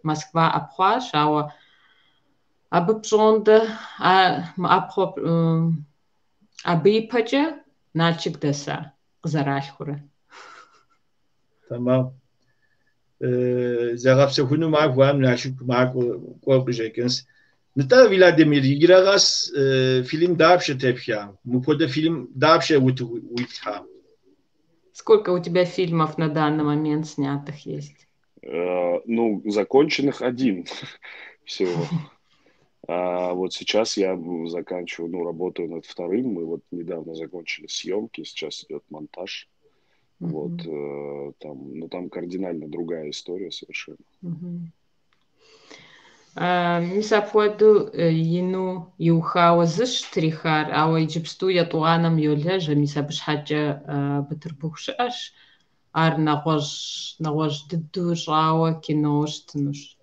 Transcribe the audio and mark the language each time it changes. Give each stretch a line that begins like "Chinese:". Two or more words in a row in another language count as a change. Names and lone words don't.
Kabardian: Москва ӏэпхъуащ, ауэ абы пщӏондэ абы ипэкӏэ Налчик дэса къызэралъхурэ. Tamam. Зэгъэпсэхуну махуэм Налчик кӏуэу къыжекӏынщ. Нтӏэ Владимир играгъэс фильм дапщэ тепха? Мыпхуэдэ фильм дапщэ уиплъхьа?
Russian: Сколько у тебя фильмов на данный момент снятых есть? Ну, законченных один всего. А вот сейчас я заканчиваю, работаю над вторым. Мы вот недавно закончили съемки, сейчас идет монтаж. Вот, там кардинально другая история совершенно.
Kabardian: Мисапуэду ину иухауэ зыщ трихар, ауэ иджыпсту етӏуанэм йолэжь, мис абы щхьэкӏэ Бытырбух щыӏэщ. Ар нэгъуэщӏ дыдэу щӏауэ кино щытынущ.